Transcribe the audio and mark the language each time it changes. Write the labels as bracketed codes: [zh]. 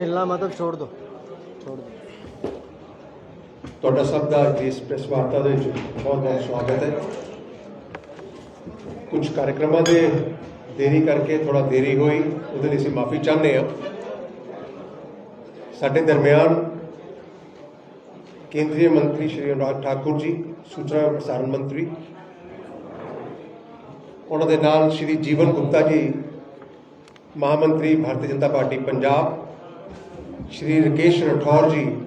[hi] हिलना मतलब छोड़ दो छोड़ दो। [pa] ਤੁਹਾਡਾ ਸਭ ਦਾ ਇਸ ਪ੍ਰੈਸ ਵਾਰਤਾ ਦੇ ਵਿੱਚ ਬਹੁਤ ਬਹੁਤ ਸਵਾਗਤ ਹੈ। ਕੁਝ ਕਾਰਜਕ੍ਰਮਾਂ ਦੇ ਦੇਰੀ ਕਰਕੇ ਥੋੜਾ ਦੇਰੀ ਹੋਈ, ਉਹਦੇ ਲਈ ਅਸੀਂ ਮਾਫੀ ਚਾਹੁੰਦੇ ਹਾਂ। ਸਾਡੇ ਦਰਮਿਆਨ ਕੇਂਦਰੀ ਮੰਤਰੀ ਸ਼੍ਰੀ ਅਨੁਰਾਗ ਠਾਕੁਰ ਜੀ, ਸੂਚਨਾ ਪ੍ਰਸਾਰਣ ਮੰਤਰੀ, ਉਹਨਾਂ ਦੇ ਨਾਲ ਸ਼੍ਰੀ ਜੀਵਨ ਗੁਪਤਾ ਜੀ, महामंत्री भारतीय जनता पार्टी पंजाब, श्री राकेश राठौर जी,